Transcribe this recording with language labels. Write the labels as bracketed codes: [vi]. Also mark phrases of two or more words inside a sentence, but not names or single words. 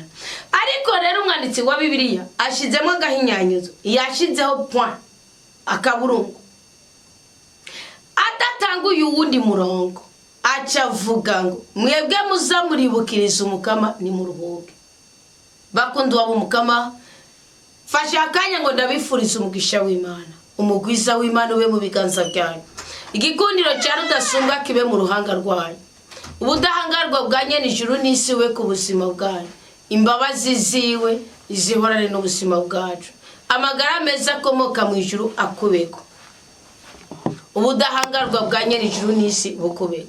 [rn] ariko rero umwanditsi wa Bibiliya ashizemo agahinyanyuzo, yashizeho point akaburungu atatanguye uwundi murongo. acavuga ngo mwebwe muzamuribukiriza umukama ni muruhuke. bakundwa b'umukama fasha akanya ngo ndabifuriza umugisha w'Imana, umugwiza w'Imana ube mu biganza byanyu. igikundiro cya rudasumbwa kibe mu ruhanga rwanyu. ubudahangarwa bwa nyenijuru n'isi we ku buzima bwanyu. imbabazi ziwe izihorane n'ubuzima bwacu. amagara meza akomoka mu ijuru akubeko. ubudahangarwa bwa nyenijuru n'isi bukubeko.